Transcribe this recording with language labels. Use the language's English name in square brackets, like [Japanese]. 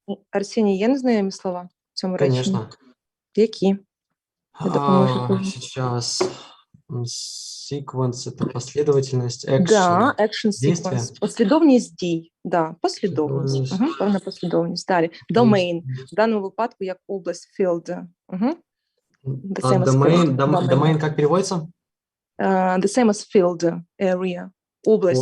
[Ukrainian] Арсеній, є незнайомі слова в цьому реченні? [Russian] Конечно. [Ukrainian] Які? Я допоможу. [Russian] Сейчас. Sequence — это последовательность, action. [English] Да, action sequence. [Ukrainian] Послідовність дій. Да, послідовність. Певна послідовність. Далі. Domain. В даному випадку як область, field. [Russian] Domain как переводится? [English] The same as field, area, область.